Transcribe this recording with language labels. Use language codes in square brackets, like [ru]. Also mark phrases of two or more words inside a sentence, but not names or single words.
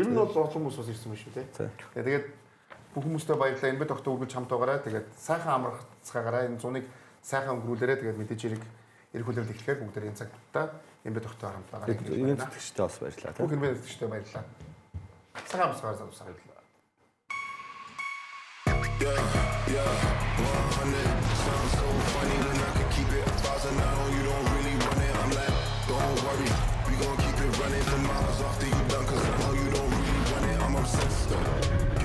[mn] Ер нь бол олон хүмүүс бас ирсэн байх шүү те. Тэгээд бүх хүмүүстээ баярлалаа эмбедогтой үргэлж хамт байгаарай. Тэгээд сайхан амарцгаагаараа энэ зуныг сайхан өнгөрүүлээрэй. Тэгээд мэдээж хэрэг эрх хүлээлт эхлэхээр бүгд энэ цагтаа эмбедогтой хамт байгаарай. Ивент тэтгэгчтэй бас баярлалаа. Бүх ивент тэтгэгчтэй баярлалаа. Сайхан амарцгаар залуусаа баярлалаа. [en] Yeah, 100 sounds so funny, then I can keep it 1,000. I know you don't really run it. I'm like, don't worry, we gon' keep it running for miles after you done. Cause I know you don't really run it. I'm obsessed though.